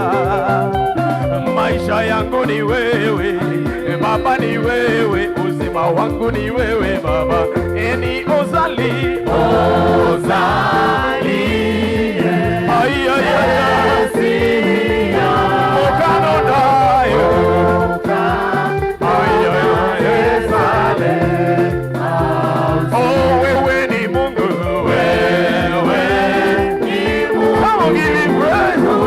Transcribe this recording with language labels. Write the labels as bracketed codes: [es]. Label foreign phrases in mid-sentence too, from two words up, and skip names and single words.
[sw] Maisha yangu ni wewe Baba, ni wewe, uzima wangu ni wewe Baba. [ln] Eni ozali, ozali, ay ay ay, okano dayo, ay ay ay, sale. [sw] Oh, wewe ni Mungu, wewe ni Mungu. [en] Come on, give him praise.